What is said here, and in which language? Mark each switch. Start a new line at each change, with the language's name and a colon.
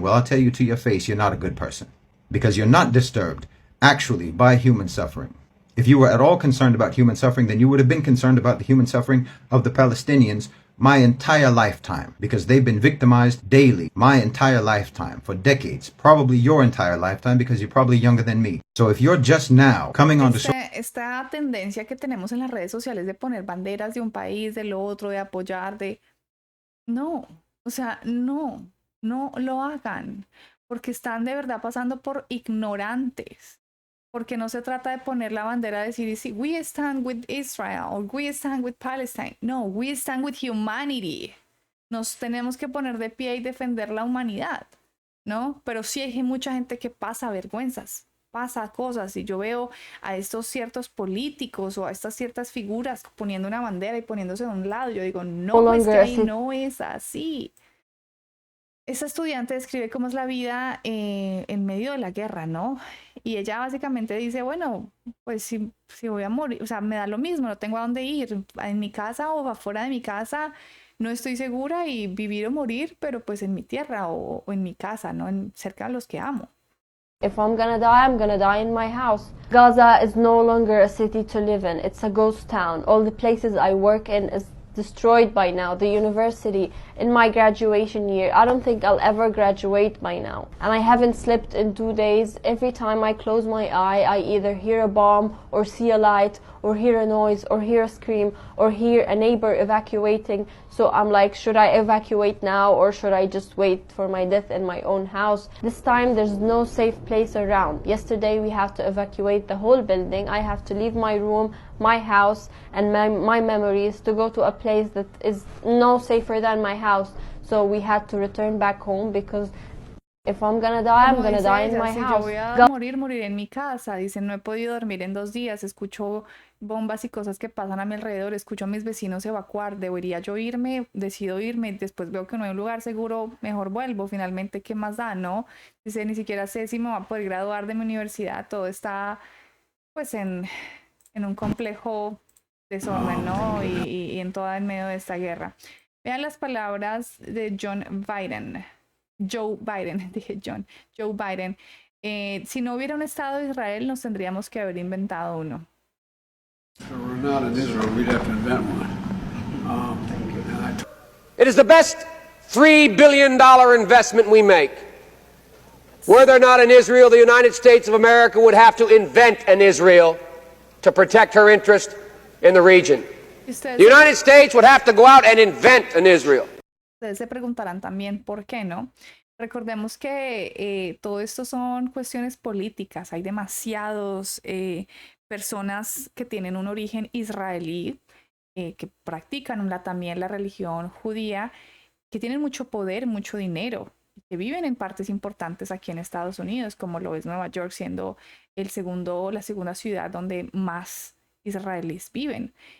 English: Well, I'll tell you to your face, you're not a good person because you're not disturbed actually by human suffering. If you were at all concerned about human suffering, then you would have been concerned about the human suffering of the Palestinians my entire lifetime, because they've been victimized daily my entire lifetime for decades, probably your entire lifetime, because you're probably younger than me. So if you're just now coming on to
Spanish: esta tendencia que tenemos en las redes sociales de poner banderas de un país, del otro, de apoyar, de no, o sea, no lo hagan, porque están de verdad pasando por ignorantes. Porque no se trata de poner la bandera de decir,
English: we stand with Israel, or we stand with Palestine. No, we stand with humanity.
Spanish: Nos tenemos que poner de pie y defender la humanidad, ¿no? Pero sí hay mucha gente que pasa vergüenzas, pasa cosas, y yo veo a estos ciertos políticos o a estas ciertas figuras poniendo una bandera y poniéndose de un lado. Yo digo, no, es que ahí no es así. Esta estudiante describe cómo es la vida en medio de la guerra, ¿no? Y ella básicamente dice, bueno, pues si voy a morir, o sea, me da lo mismo, no tengo a dónde ir, en mi casa o afuera de mi casa, no estoy segura y vivir o morir, pero pues en mi tierra o en mi casa, ¿no? Cerca de los que amo.
English: If I'm gonna die in my house. Gaza is no longer a city to live in. It's a ghost town. All the places I work in is destroyed by now. The university, in my graduation year, I don't think I'll ever graduate by now. And I haven't slept in 2 days. Every time I close my eye, I either hear a bomb or see a light or hear a noise or hear a scream or hear a neighbor evacuating. So I'm like, should I evacuate now or should I just wait for my death in my own house? This time there's no safe place around. Yesterday we have to evacuate the whole building. I have to leave my room, my house and my memories to go to a place that is no safer than my house. So we had to return back home because if I'm gonna die, I'm gonna die in my house.
Spanish: Si yo voy a morir en mi casa. Dice, no he podido dormir en 2 días. Escucho bombas y cosas que pasan a mi alrededor. Escucho a mis vecinos evacuar. Debería yo irme, decido irme. Después veo que no hay un lugar seguro, mejor vuelvo. Finalmente, ¿qué más da, no? Dice, ni siquiera sé si me va a poder graduar de mi universidad. Todo está, pues, en un complejo desorden, ¿no? Y en medio de esta guerra. Vean las palabras de Joe Biden. Si no hubiera un Estado de Israel, nos tendríamos que haber inventado uno.
English: It is the best $3 billion investment we make. Were there not an Israel, the United States of America would have to invent an Israel to protect her interest in the region. The United States would have to go out and invent an Israel.
Spanish: Ustedes se preguntarán también por qué, ¿no? Recordemos que todo esto son cuestiones políticas. Hay demasiados personas que tienen un origen israelí, que practican también la religión judía, que tienen mucho poder, mucho dinero, que viven en partes importantes aquí en Estados Unidos, como lo es Nueva York, siendo la segunda ciudad donde más israelíes viven.